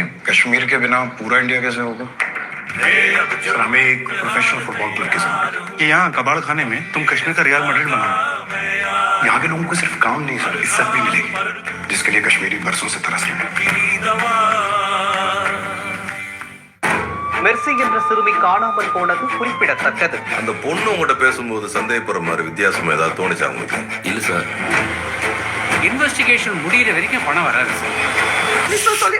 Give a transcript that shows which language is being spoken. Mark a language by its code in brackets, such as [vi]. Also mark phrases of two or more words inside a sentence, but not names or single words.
[hi] कश्मीर के बिना पूरा इंडिया कैसे होगा? सर हमें एक [en] professional football club [hi] की जरूरत है कि यहाँ कबाड़ खाने में तुम कश्मीर का रियल मैड्रिड बनाना। यहाँ के लोगों को सिर्फ काम नहीं सर, इज्जत भी मिलेगी, जिसके लिए कश्मीरी बरसों से तरस रहे हैं। [ta] மெர்சி என்ற சிறுமி காணாமல் போனது குறிப்பிடத்தக்கது. அந்த பொண்ணு உங்ககிட்ட பேசும்போது சந்தேகப்படுற மாதிரி வித்தியாசமா ஏதாவது தோணுச்சா உங்களுக்கு? இல்ல சார், இன்வெஸ்டிகேஷன் முடியிற வரைக்கும் பணம் வராது சார்.